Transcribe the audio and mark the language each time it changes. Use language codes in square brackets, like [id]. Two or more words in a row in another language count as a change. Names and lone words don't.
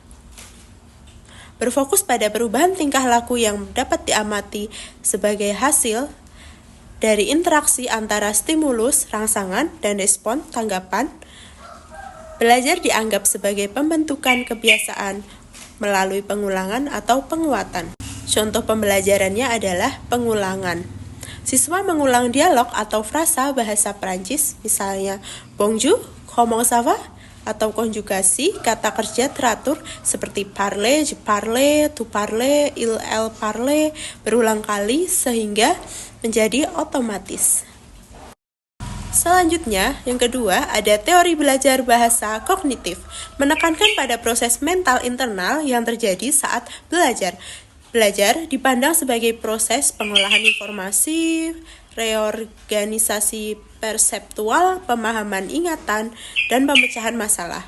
[id] Berfokus pada perubahan tingkah laku yang dapat diamati sebagai hasil dari interaksi antara stimulus, rangsangan, dan respon, tanggapan. Belajar dianggap sebagai pembentukan kebiasaan melalui pengulangan atau penguatan. Contoh pembelajarannya adalah pengulangan. Siswa mengulang dialog atau frasa bahasa Prancis, misalnya [fr] bonjour, comment ça va? [id] Atau konjugasi kata kerja teratur seperti [fr] parler, je parle, tu parle, il, elle parle [id] berulang kali sehingga menjadi otomatis. Selanjutnya, yang kedua, ada teori belajar bahasa kognitif, menekankan pada proses mental internal yang terjadi saat belajar. Belajar dipandang sebagai proses pengolahan informasi, reorganisasi perseptual, pemahaman ingatan, dan pemecahan masalah.